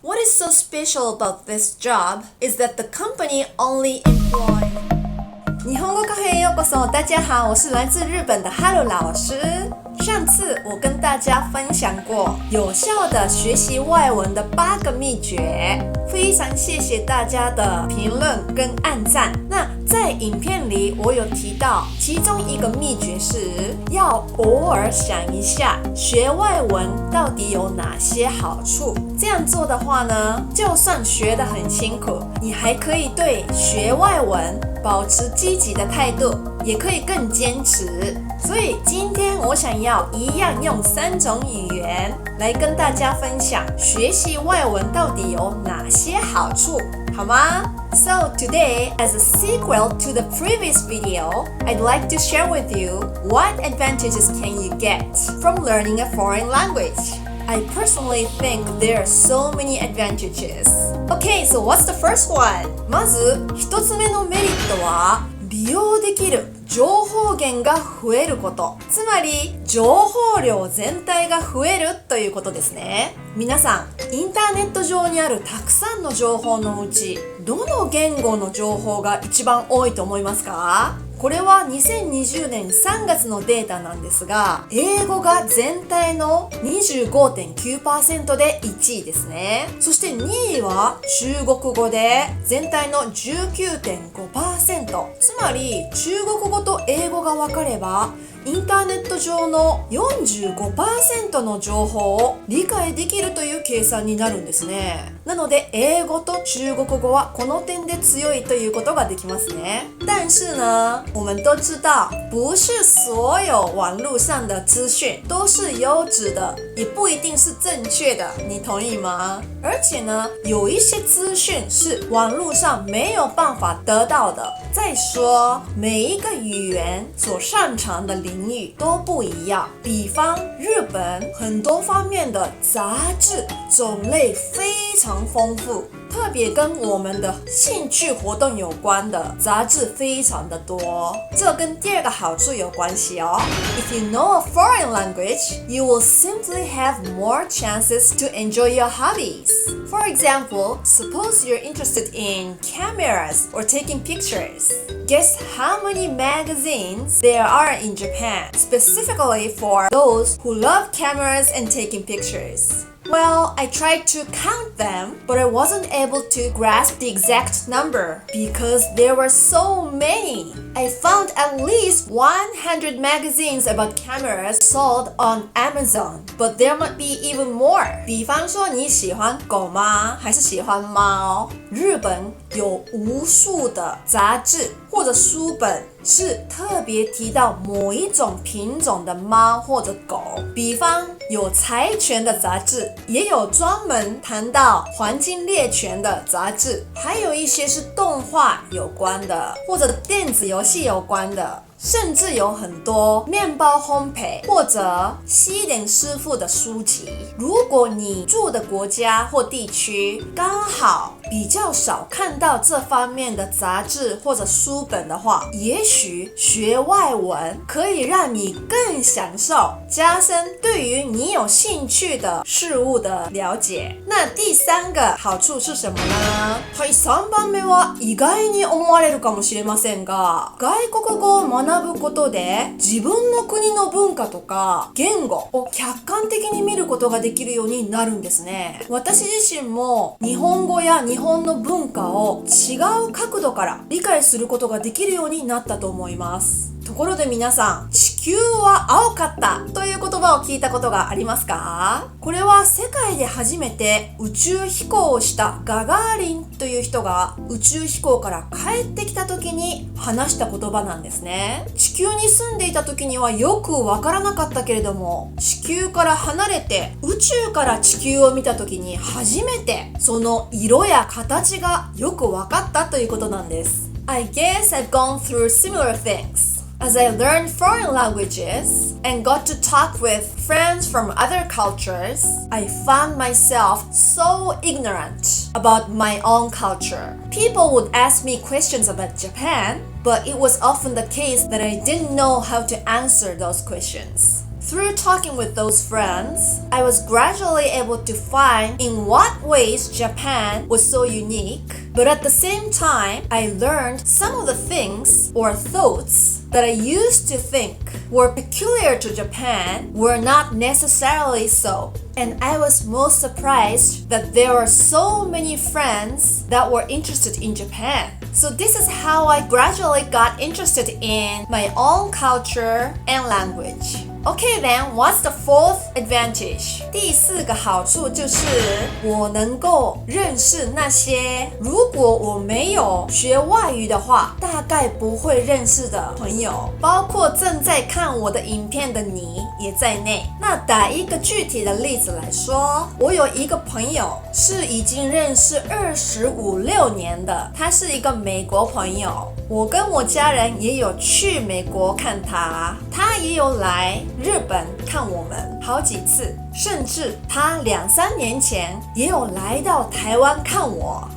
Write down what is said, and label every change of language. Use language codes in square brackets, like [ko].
[en] so special about this job is that the company only employ [ja] 日本語カフェへようこそ， [zh] 大家好，我是来自日本的哈鲁老师。上次我跟大家分享过有效的学习外文的8个秘诀，非常谢谢大家的评论跟按赞。那在影片里我有提到，其中一个秘诀是要偶尔想一下学外文到底有哪些好处。这样做的话呢，就算学得很辛苦，你还可以对学外文保持积极的态度，也可以更坚持。所以今天我想要一样用3种语言来跟大家分享学习外文到底有哪些好处，好吗？ [en] So today, as a sequel to the previous video, I'd like to share with you what advantages can you get from learning a foreign language. I personally think there are so many advantages. Okay, so what's the first one? [ja] まず1つ目のメリットは利用できる情報源が増えること。つまり情報量全体が増えるということですね。皆さん、インターネット上にあるたくさんの情報のうち、どの言語の情報が一番多いと思いますか？これは2020年3月のデータなんですが、英語が全体の 25.9% で1位ですね。そして2位は中国語で全体の 19.5%。つまり中国語と英語が分かれば、インターネット上の 45% の情報を理解できるという計算になるんですね。なので英語と中国語はこの点で強いということができますね。 [zh] 但是呢，我们都知道，不是所有网络上的资讯都是优质的，也不一定是正确的，你同意吗？而且呢，有一些资讯是网络上没有办法得到的。再说，每一个语言所擅长的领域都不一样。比方，日本很多方面的杂志种类非常丰富，特别跟我们的兴趣活动有关的杂志非常的多。这跟第二个好处有关系哦。 [en] If you know a foreign language, you will simply have more chances to enjoy your hobbies. For example, suppose you're interested in cameras or taking pictures. Guess how many magazines there are in Japan, specifically for those who love cameras and taking pictures. Well, I tried to count them, but I wasn't able to grasp the exact number because there were so many. I found at least 100 magazines about cameras sold on Amazon, but there might be even more. [zh] 比方说你喜欢狗吗？还是喜欢猫？日本有无数的杂志或者书本是特别提到某一种品种的猫或者狗，比方有柴犬的杂志，也有专门谈到黄金猎犬的杂志，还有一些是动画有关的，或者电子游戏有关的，甚至有很多面包烘焙或者西点师傅的书籍。如果你住的国家或地区刚好比较少看到这方面的杂志或者书本的话，也许学外文可以让你更享受，加深对于你有兴趣的事物的了解。那第3个好处是什么呢？ [ja] はい、3番目は意外に思われるかもしれませんが、外国語を学ぶことで自分の国の文化とか言語を客観的に見ることができるようになるんですね。私自身も日本語や日本の文化を違う角度から理解することができるようになったと思います。ところで皆さん、地球は青かったという言葉を聞いたことがありますか？これは世界で初めて宇宙飛行をしたガガーリンという人が宇宙飛行から帰ってきた時に話した言葉なんですね。地球に住んでいた時にはよくわからなかったけれども、地球から離れて宇宙から地球を見た時に初めてその色や形がよくわかったということなんです。 [en] I guess I've gone through similar things.As I learned foreign languages and got to talk with friends from other cultures, I found myself so ignorant about my own culture. People would ask me questions about Japan, but it was often the case that I didn't know how to answer those questions. Through talking with those friends, I was gradually able to find in what ways Japan was so unique, but at the same time, I learned some of the things or thoughts that I used to think were peculiar to Japan were not necessarily so. And I was most surprised that there were so many friends that were interested in Japan. So this is how I gradually got interested in my own culture and language. Okay then, what's the fourth advantage? [zh] 第四个好处就是我能够认识那些如果我没有学外语的话大概不会认识的朋友，包括正在看我的影片的你也在内。那打一个具体的例子来说，我有一个朋友是已经认识25、26年的，他是一个美国朋友，我跟我家人也有去美国看他，他也有来日本看我们好几次，甚至他2-3年前也有来到台湾看我。